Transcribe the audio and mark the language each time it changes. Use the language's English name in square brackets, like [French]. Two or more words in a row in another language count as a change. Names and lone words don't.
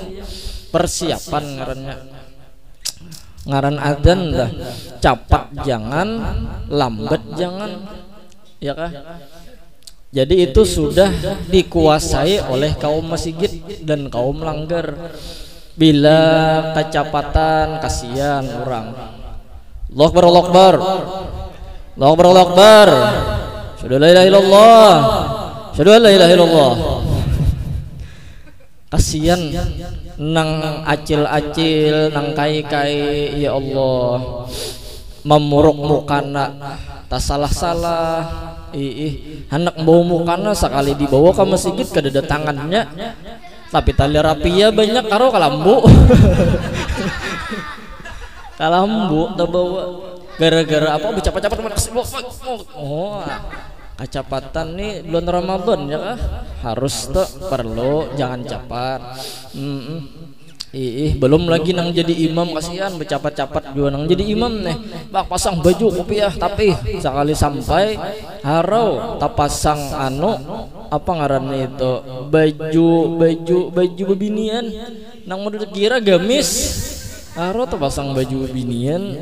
[Banjar] Persiapan ngaran adzan dah capat jangan lambat jangan ya kah. [Indonesian] Jadi itu sudah dikuasai oleh kaum masjid dan kaum langgar. Bila kecepatan kasihan orang. [Arabic] الله أكبر، الله أكبر، الله أكبر، الله أكبر. أشهد لا إله إلا الله، أشهد لا إله إلا الله. [Banjar] Kasihan nang acil-acil nang kai-kai [Arabic] يا الله [Banjar] memuruk mukana tak salah-salah hendak bawa mukana sekali dibawa ke masjid kada tangannya tapi tali rapia banyak karo kalambu kalambu tak bawa gara-gara apa bercapat-capat oh kecepatan nih bulan Ramadan ya kah harus tuh perlu jangan capat belum lagi nang jadi imam kasihan bercapat-capat juga nang jadi imam nih bak pasang baju kopiah tapi sekali sampai harau tak pasang apa ngarannya itu baju bebinian nang mau kira gamis harau tak pasang baju bebinian.